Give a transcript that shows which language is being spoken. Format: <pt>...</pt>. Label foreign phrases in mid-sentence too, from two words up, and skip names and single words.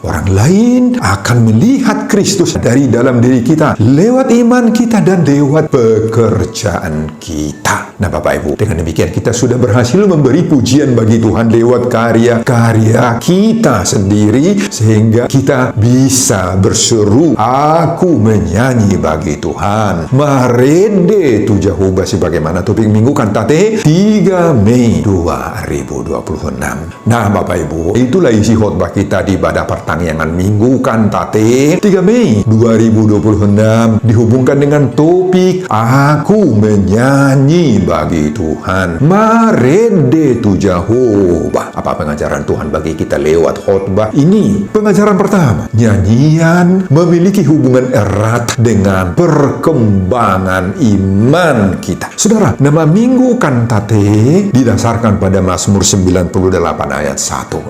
<id>Orang lain akan melihat Kristus dari dalam diri kita lewat iman kita dan lewat pekerjaan kita. Nah, Bapak Ibu, dengan demikian kita sudah berhasil memberi pujian bagi Tuhan lewat karya-karya kita sendiri, sehingga kita bisa berseru, aku menyanyi bagi Tuhan.</id> <bbc>Marede tu Jehovah,</bbc> <id>sebagaimana topik minggu kantate 3 Mei 2026. Nah, Bapak Ibu, itulah isi khotbah kita di ibadah pertangyangan minggu kantate 3 Mei 2026, dihubungkan dengan topik aku menyanyi bagi Tuhan.</id> <bbc>Marede tu Jehovah.</bbc> <id>Apa pengajaran Tuhan bagi kita lewat khotbah ini? Pengajaran pertama, nyanyian memiliki hubungan erat dengan perkembangan iman kita. Saudara, nama minggu kantate didasarkan pada Mazmur 98 ayat 1.</id>